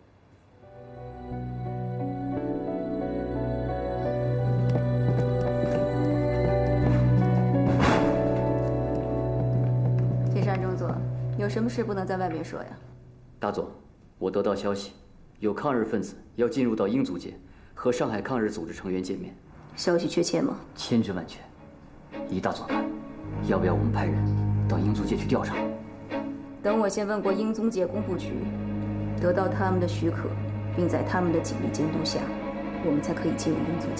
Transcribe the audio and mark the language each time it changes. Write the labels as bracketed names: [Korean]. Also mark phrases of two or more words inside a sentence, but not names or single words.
[Chinese] 请上中座，有什麼事不能在外面說呀？大總，我得到消息，有抗日分子要進入到英租界，和上海抗日組織成員見面。消息確切嗎？千真萬確。於大總看，要不要我們派人到英租界去調查？等我先問過英租界工部局，得到他們的許可，並在他們的緊密監督下，我們才可以進入英租界。